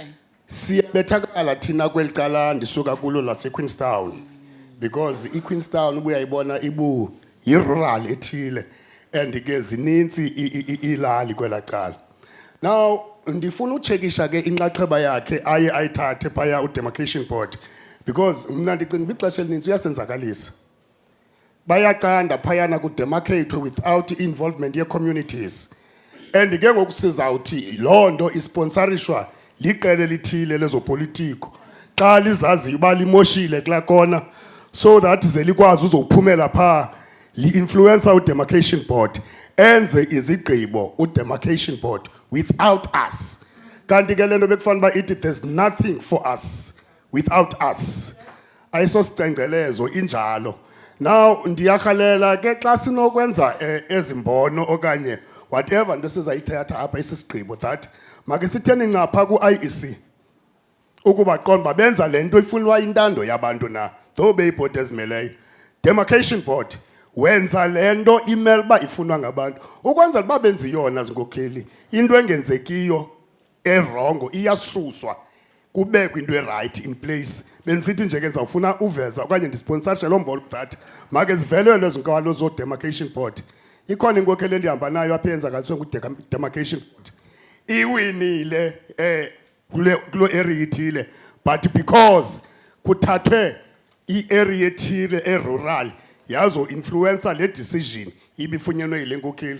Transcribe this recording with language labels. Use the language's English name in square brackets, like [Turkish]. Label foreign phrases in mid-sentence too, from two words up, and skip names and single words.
[Xhosa] Siyabethakala thina kweli cala ndisuka kulo laseQueenstown because iQueenstown ubuyayibona ibu yi-rural ethile and ke zininzi ilali kwela cala. Now ndifuna uchekisha ke inxaxheba yakhe aye ayithathe phaya u- [English] demarcation board [Xhosa] because mna ndicinga ixesha elininzi uyasenzakalisa. Bayaqanda phayana ku-demarcate [English] without involvement [Xhosa] ye-communities. And ke ngoku sizawuthi loo nto isponsorishwa liqela elithile lezopolitiko xa lizazi uba limoshile kulaa kona [English] so that [Xhosa] ze likwazi uzophumela phaa li-influencer u- [English] demarcation board [Xhosa] enze izigqibo u- [English] demarcation board without us. [Xhosa] Kanti ke le nto bekufana uba ithi [English] there's nothing for us without us. [Xhosa] Ayisosicengcelezo injalo. Now ndiyarhalela ke xa sinokwenza ezimbono okanye whatever nto sizayithatha apha isisigqibo [English] that make [Xhosa] sitheni ncapha ku-IEC ukuba qonda uba benza le nto ifunwa intando yabantu na though beyibhodi ezimeleyo. [English] Demarcation board [Xhosa] wenza le nto imele uba ifunwa ngabantu ukwenzela uba benzi yona zinkokheli into engenzekiyo erongo iyasuswa kubekho into erayithi [English] in place. [Xhosa] Benisithi nje ke ndizawufuna uveza okanye ndisponsorshe loo mbono [English] that make [Xhosa] zivelelwe ezi nkalo zo- [English] demarcation board. [Xhosa] Ikhona inkokheli endihamba nayo apha eyenzakaliswe ngu- [English] demarcation board [Xhosa] iwinile kuloo area ithile [English] but because [Xhosa] kuthathwe i-area ethile erural yazo-influencer le decision ibifunyenwe yile nkokheli.